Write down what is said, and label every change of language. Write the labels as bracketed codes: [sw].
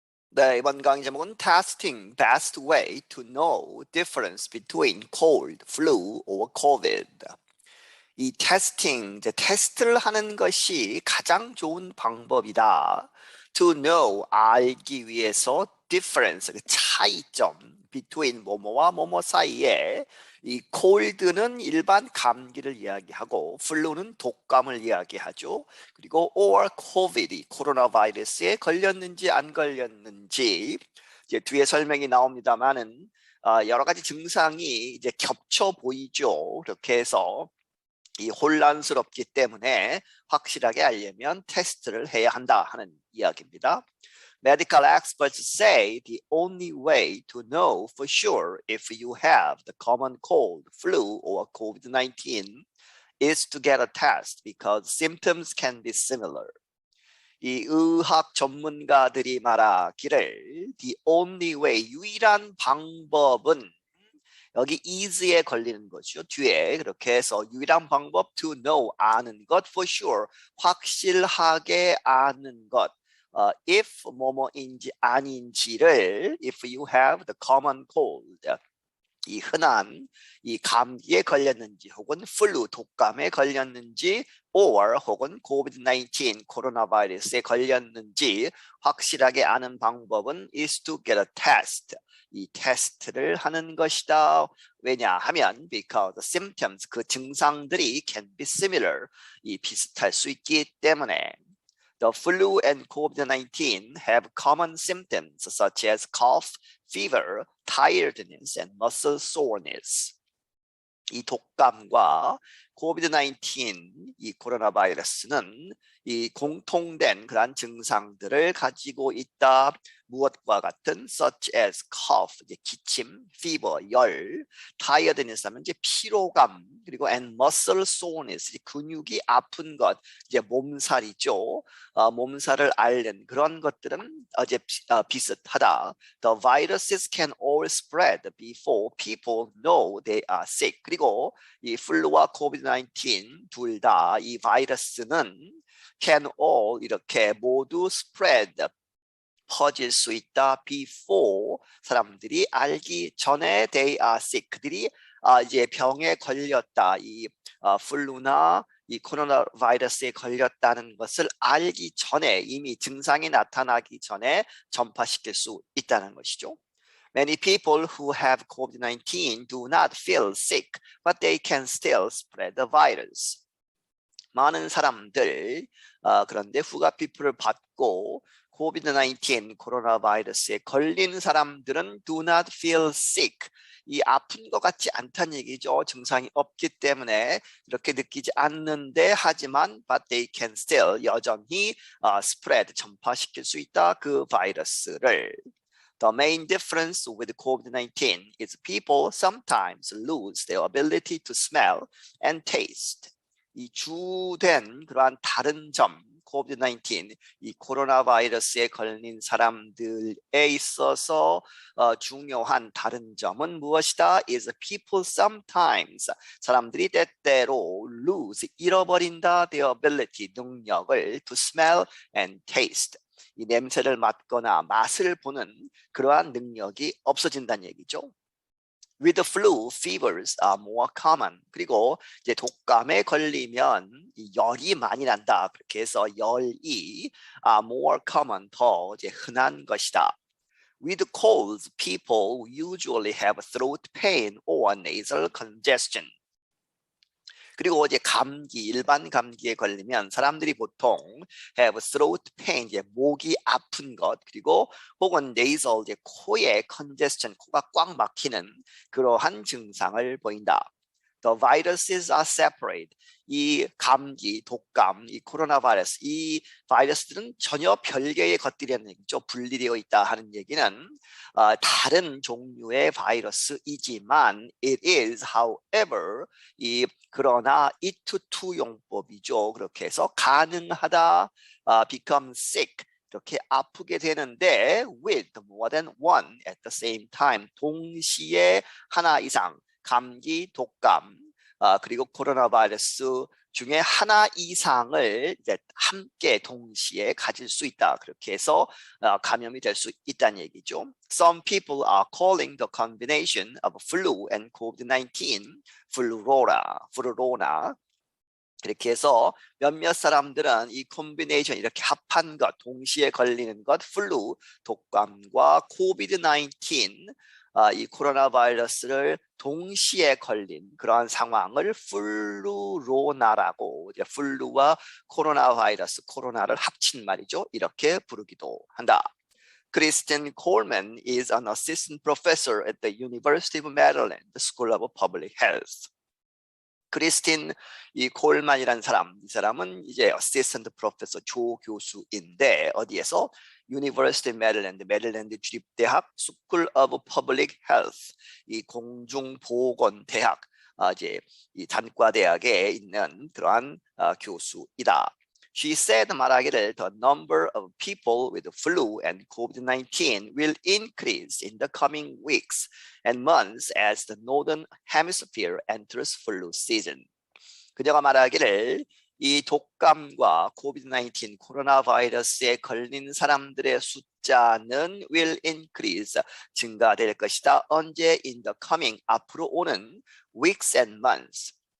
[ko] 네, 이번 강의 제목은 [en] Testing Best Way to Know Difference Between Cold, Flu or COVID. [ko] 이 테스팅, 테스트를 하는 것이 가장 좋은 방법이다. [en] To know, [ko] 알기 위해서 difference, 그 차이점, between 뭐뭐와 뭐뭐 사이에 이 cold는 일반 감기를 이야기하고 flu는 독감을 이야기하죠. 그리고 or COVID, 코로나 바이러스에 걸렸는지 안 걸렸는지 이제 뒤에 설명이 나옵니다만은 여러 가지 증상이 이제 겹쳐 보이죠. 그렇게 해서 이 혼란스럽기 때문에 확실하게 알려면 테스트를 해야 한다 하는 이야기입니다. [en] Medical experts say the only way to know for sure if you have the common cold, flu, or COVID-19 is to get a test because symptoms can be similar. [ko] 이 의학 전문가들이 말하기를 [en] the only way, [ko] 유일한 방법은 여기 is에 걸리는 거죠. 뒤에 그렇게 해서 유일한 방법 [en] to know, [ko] 아는 것, [en] for sure, [ko] 확실하게 아는 것. if 뭐뭐인지 아닌지를 [en] if you have the common cold, [ko] 이 흔한 이 감기에 걸렸는지 혹은 플루, 독감에 걸렸는지 or 혹은 COVID-19, 코로나 바이러스에 걸렸는지 확실하게 아는 방법은 [en] is to get a test. [ko] 이 테스트를 하는 것이다. 왜냐하면 because [en] the symptoms, [ko] 그 증상들이 [en] can be similar, [ko] 이 비슷할 수 있기 때문에. [en] The flu and COVID-19 have common symptoms such as cough, fever, tiredness, and muscle soreness. [ko] 이 독감과 COVID-19, 이 코로나 바이러스는 이 공통된 그러한 증상들을 가지고 있다. 무엇과 같은 [en] such as cough, [ko] 이제 기침, fever, 열, tiredness 하면 이제 피로감, 그리고 [en] and muscle soreness, [ko] 근육이 아픈 것, 이제 몸살이죠. 몸살을 앓는 그런 것들은 이제 비슷하다. [en] The viruses can all spread before people know they are sick. [ko] 그리고 이 플루와 COVID-19 둘 다 이 바이러스는 [en] can all [ko] 이렇게 모두 spread, 퍼질 수 있다. before, 사람들이 알기 전에 [en] they are sick, [ko] 그들이 이제 병에 걸렸다. 이 플루나 이 코로나 바이러스에 걸렸다는 것을 알기 전에, 이미 증상이 나타나기 전에 전파시킬 수 있다는 것이죠. [en] Many people who have COVID-19 do not feel sick, but they can still spread the virus. [ko] 많은 사람들 그런데 후가피플을 받고 COVID-19 코로나 바이러스에 걸린 사람들은 [en] do not feel sick. [ko] 이 아픈 것 같지 않다는 얘기죠. 증상이 없기 때문에 이렇게 느끼지 않는데 하지만 [en] but they can still [ko] 여전히 spread, 전파시킬 수 있다. 그 바이러스를. [en] The main difference with COVID-19 is people sometimes lose their ability to smell and taste. [ko] 이 주된 그러한 다른 점, COVID-19, 이 코로나 바이러스에 걸린 사람들에 있어서 중요한 다른 점은 무엇이다? [en] is people sometimes, [ko] 사람들이 때때로 lose, 잃어버린다. [en] their ability, [ko] 능력을 [en] to smell and taste. [ko] 이 냄새를 맡거나 맛을 보는 그러한 능력이 없어진다는 얘기죠. [en] With the flu, fevers are more common. [ko] 그리고 이제 독감에 걸리면 열이 많이 난다. 그렇게 해서 열이 [en] more common, [ko] 더 이제 흔한 것이다. [en] With colds, people usually have throat pain or nasal congestion. [ko] 그리고 이제 감기, 일반 감기에 걸리면 사람들이 보통 [en] have throat pain, [ko] 이제 목이 아픈 것, 그리고 혹은 nasal, 이제 코에 congestion, 코가 꽉 막히는 그러한 증상을 보인다. [en] The viruses are separate. [ko] 이 감기, 독감, 이 코로나 바이러스, 이 바이러스들은 전혀 별개의 것들이라는 얘기죠. 분리되어 있다 하는 얘기는 다른 종류의 바이러스이지만 [en] it is, however, [ko] 그러나 [en] it to two [ko] 용법이죠. 그렇게 해서 가능하다, [en] become sick, [ko] 이렇게 아프게 되는데 [en] with more than one at the same time, [ko] 동시에 하나 이상, 감기, 독감, 그리고 코로나 바이러스 중에 하나 이상을 이제 함께 동시에 가질 수 있다. 그렇게 해서 감염이 될 수 있다는 얘기죠. [en] Some people are calling the combination of flu and COVID-19 flu로나. [ko] 이렇게 해서 몇몇 사람들은 이 콤비네이션 이렇게 합한 것, 동시에 걸리는 것, 플루, 독감과 코비드-19, 이 코로나 바이러스를 동시에 걸린 그러한 상황을 플루로나라고, 이제 플루와 코로나 바이러스, 코로나를 합친 말이죠. 이렇게 부르기도 한다. [en] Kristen Coleman is an assistant professor at the University of Maryland School of Public Health. [ko] 크리스틴 이 콜만이라는 사람, 이 사람은 이제 어시스턴트 프로페서 조교수인데 어디에서? 유니버시티 메릴랜드 주립대학 스쿨 오브 퍼블릭 헬스, 이 공중보건대학 이제 이 단과대학에 있는 그러한 교수이다. [en] She said [ko] 말하기를 [en] the number of people with flu and COVID-19 will increase in the coming weeks and months as the northern hemisphere enters flu season. [ko] 그녀가 말하기를 이 독감과 COVID-19 코로나 바이러스에 걸린 사람들의 숫자는 will increase, 증가될 것이다. 언제? [en] in the coming, [ko] 앞으로 오는 [en] weeks and months.